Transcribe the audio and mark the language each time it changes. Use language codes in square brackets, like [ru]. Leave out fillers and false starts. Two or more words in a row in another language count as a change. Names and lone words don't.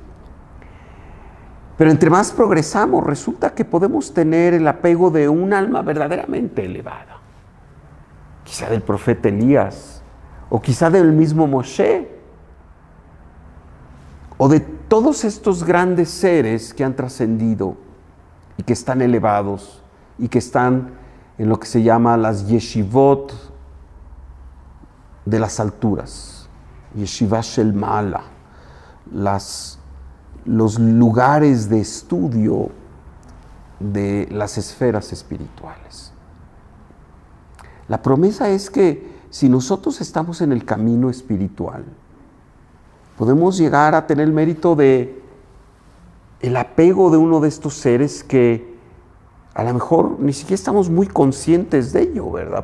[es] Pero entre más progresamos, resulta que podemos tener el apego de un alma verdaderamente elevada, quizá del profeta Elías, o quizá del mismo Moshe, o de todos estos grandes seres que han trascendido y que están elevados y que están en lo que se llama las yeshivot de las alturas, [he] ישיבה של מעלה, [es] los lugares de estudio de las esferas espirituales. La promesa es que si nosotros estamos en el camino espiritual, podemos llegar a tener el mérito de el apego de uno de estos seres que a lo mejor ni siquiera estamos muy conscientes de ello, ¿verdad?